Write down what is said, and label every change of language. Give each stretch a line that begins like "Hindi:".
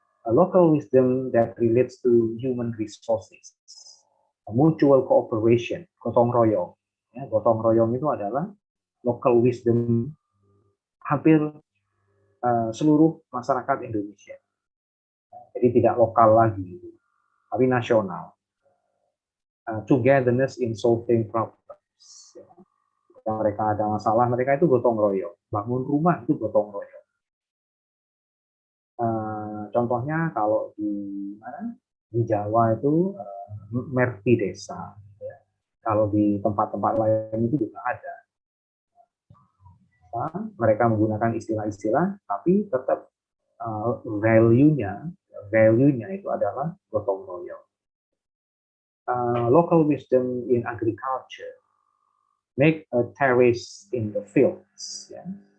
English: A local wisdom that relates to human resources, a mutual cooperation, gotong royong.
Indonesian: Ya, gotong royong itu adalah local wisdom hampir seluruh masyarakat Indonesia. Jadi tidak lokal lagi, tapi nasional.
English: Togetherness in solving problems.
Indonesian: Ya. Ketika mereka ada masalah, mereka itu gotong royong. Bangun rumah itu gotong royong. Contohnya kalau di Jawa itu merti desa. Ya. Kalau di tempat-tempat lain itu juga ada. Mereka menggunakan istilah-istilah, tapi tetap value-nya itu adalah gotong royong.
English: Local wisdom in agriculture, make a terrace in the fields. Yeah.